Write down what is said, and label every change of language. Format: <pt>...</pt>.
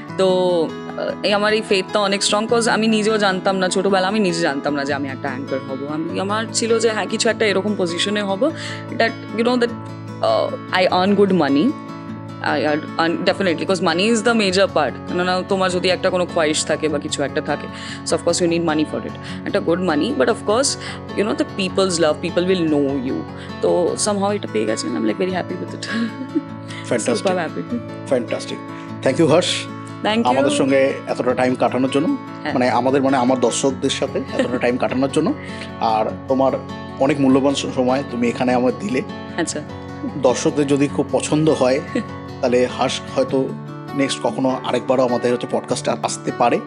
<bn>তো আমার এই ফেথটা অনেক স্ট্রং, বিকজ আমি নিজেও জানতাম না, ছোটোবেলা আমি নিজে জানতাম না যে আমি একটা অ্যাঙ্কার হব। আমার ছিল যে হ্যাঁ কিছু একটা এরকম পজিশনে হব</bn> <en>That that I earn good money. Definitely, because money is the major part.</en> <bn>কেননা তোমার যদি একটা কোনো খোয়াইশ থাকে বা কিছু একটা থাকে,</bn> <en>so of course you need money for it, একটা good money, but of course the people's love, people will know you. তো somehow</en> <bn>এটা পেয়ে গেছে,</bn> <en>I'm like very happy with it. Fantastic. Super happy. Fantastic. Thank you Harsh. Thank you.</en> <bn>আমাদের সঙ্গে এতটা time কাটানোর জন্য, মানে আমার দর্শকদের সাথে এতটা টাইম কাটানোর জন্য, আর তোমার অনেক মূল্যবান সময় তুমি এখানে আমার দিলে। আচ্ছা, দর্শকদের যদি খুব পছন্দ হয় তাহলে হার্ষ হয়তো নেক্সট কখনো আরেকবারও আমাদের পডকাস্টে আসতে পারে।</bn>